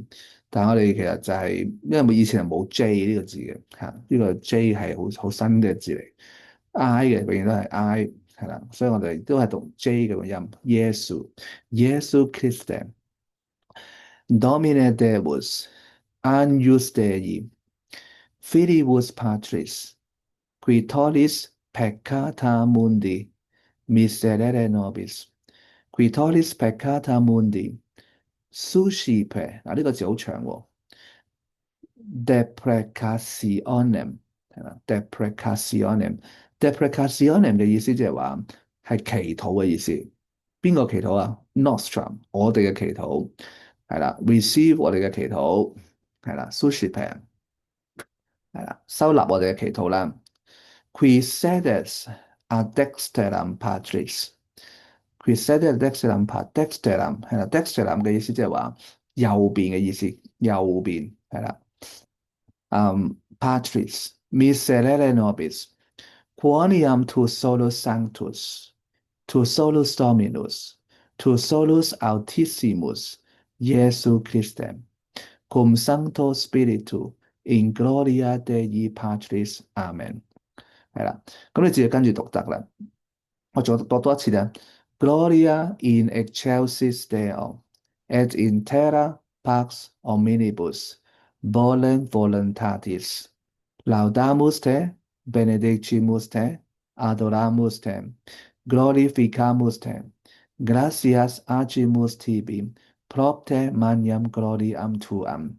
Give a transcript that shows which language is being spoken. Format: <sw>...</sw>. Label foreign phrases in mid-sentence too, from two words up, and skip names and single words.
<yue>但係我哋其實就係、因為以前係冇 J 呢個字嘅嚇，呢個 J 係好新嘅字嚟，I 嘅永遠都係 I 係啦，所以我哋都係讀 J 嘅音，耶穌耶穌 Christ</yue> <la>Domine Deus Agnus Dei Filius Patris qui tollis peccata mundi miserere nobis qui tollis peccata mundi suscipe</la> <yue>嗱呢個字好長喎，deprecationem 係啦，deprecationem 嘅意思即係話係祈禱嘅意思。邊個祈禱啊？Nostrum 我哋嘅祈禱係啦，receive 我哋嘅祈禱係啦，suscipe 係啦，收納我哋嘅祈禱啦。</yue> <la>Qui sedes ad dexteram Patris，qui sedes ad dexteram</la> <yue>係啦，</yue> <la>dexteram</la> <yue>嘅意思即係話右邊嘅意思，右邊係啦。</yue> <la>Patris miserere nobis quoniam tu solus sanctus tu solus Dominus tu solus Altissimus Iesu Christem cum Sancto Spiritu in gloria Dei Patris Amen。</la> <yue>係啦，咁你自己跟住讀得啦。我再讀多一次咧。</yue> <la>Gloria in excelsis Deo et in terra pax omnibus Bolem voluntatis. Laudamus te, benedicimus te, adoramus te, glorificamus te. Gratias agimus tibi, propter magnam gloriam tuam.</la>